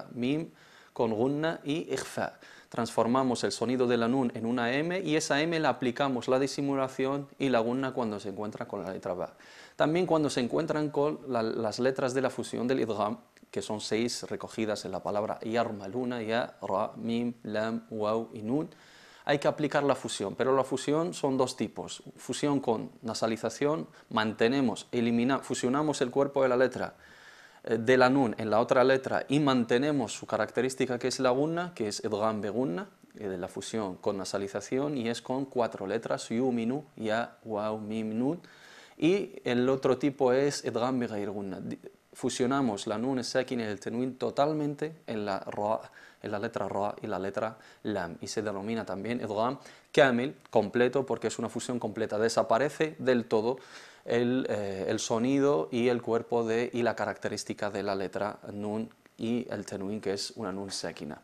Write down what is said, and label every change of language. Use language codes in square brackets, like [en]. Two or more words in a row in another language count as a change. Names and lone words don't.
[es] Mim con gunna y ikhfa. Transformamos el sonido de la nun en una m, y esa m la aplicamos la disimulación y la gunna cuando se encuentra con la letra ba. También cuando se encuentran con las letras de la fusión del idgham, que son 6 recogidas en la palabra yarmaluna, [ar] ياء، راء، ميم، لام، واو [es] y nun, hay que aplicar la fusión. Pero la fusión son dos tipos: fusión con nasalización, fusionamos el cuerpo de la letra de la nun en la otra letra y mantenemos su característica, que es la gunna, que es [ar] إدغام بغنة, [es] de la fusión con nasalización, y es con 4 letras: [ar] يُ، منُ، ياء، واو، ميم، نون. [es] Y el otro tipo es [ar] إدغام بغير غنة. [es] Fusionamos la [ar] نون ساكنة [es] y el tenwin totalmente en la letra ra y la letra lam, y se denomina también [ar] إدغام كامل, [es] completo, porque es una fusión completa. Desaparece del todo el sonido y el cuerpo y la característica de la letra nun y el tenwin, que es una [ar] نون ساكنة.